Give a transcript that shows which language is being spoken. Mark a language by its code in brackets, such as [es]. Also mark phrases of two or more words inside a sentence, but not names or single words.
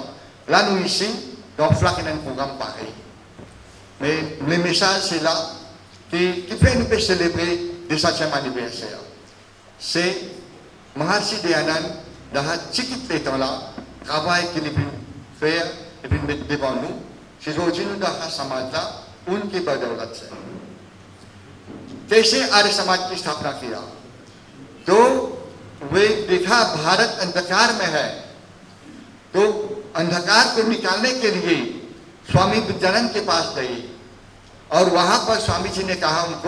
[fr] Là, nous ici, dans Flac, il y a un programme pareil. Mais le message, c'est là, qui fait nous célébrer le 200e anniversaire. C'est Maharshi Dayanand, dans ce petit temps-là, travail qu'il a pu faire, et puis mettre devant nous, c'est aujourd'hui nous dans [hi] समाज का उनकी बदौलत से कैसे आर्य समाज की स्थापना किया तो वे देखा भारत अंधकार में है तो अंधकार को निकालने के लिए स्वामी विद्यानंद के पास गए और वहां पर स्वामी जी ने कहा उनको